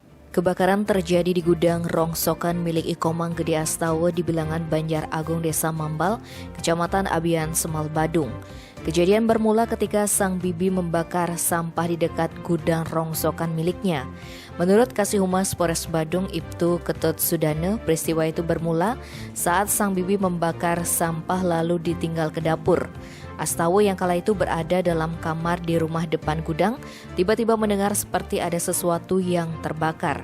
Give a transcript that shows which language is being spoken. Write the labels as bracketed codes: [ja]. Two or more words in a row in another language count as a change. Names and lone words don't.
[id] Kebakaran terjadi di gudang rongsokan milik Ikomang Gede Astawa di bilangan Banjar Agung Desa Mambal, Kecamatan Abian, Semal, Badung. Kejadian bermula ketika sang bibi membakar sampah di dekat gudang rongsokan miliknya. Menurut Kasih Humas Polres Badung, Ibtu Ketut Sudane, peristiwa itu bermula saat sang bibi membakar sampah lalu ditinggal ke dapur. Astawa yang kala itu berada dalam kamar di rumah depan gudang, tiba-tiba mendengar seperti ada sesuatu yang terbakar.